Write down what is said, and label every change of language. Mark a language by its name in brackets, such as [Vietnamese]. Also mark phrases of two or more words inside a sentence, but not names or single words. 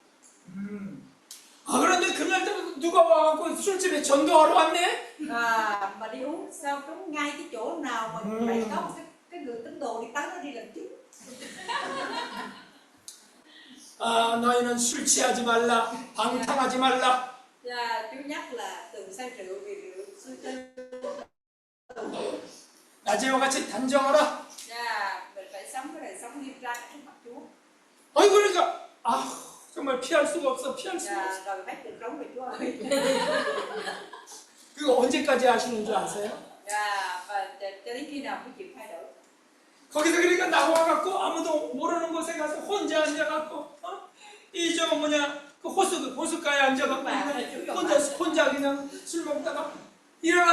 [Korean] 그런데 그날 또 누가 와갖고 술집에 전도하러 왔네? [Vietnamese] Mà đi uống sao trúng ngay cái chỗ nào mà lại có một cái người tín đồ đi tới nó đi làm trước. [Korean] 너희는 술 취하지 말라, 방탕하지 말라. [Vietnamese] Chúa nhắc là đừng say rượu vì rượu suy tư. [Korean] 낮에와 같이 단정하라. [Vietnamese] Mình phải sống cái đời sống nghiêm trang trước mặt Chúa. [Korean] 그러니까 정말 피할 수가 없어. [Vietnamese] Rồi bắt được trống về Chúa ơi. [Korean] 그거 언제까지 하시는 줄 아세요? [Vietnamese] Và cho đến khi nào mới chịu thay đổi. [Korean] 거기서 그러니까 나와갖고 아무도 모르는 곳에 가서 혼자 앉아갖고 그 호숫가에 앉아갖고 혼자 그냥 술 먹다가 야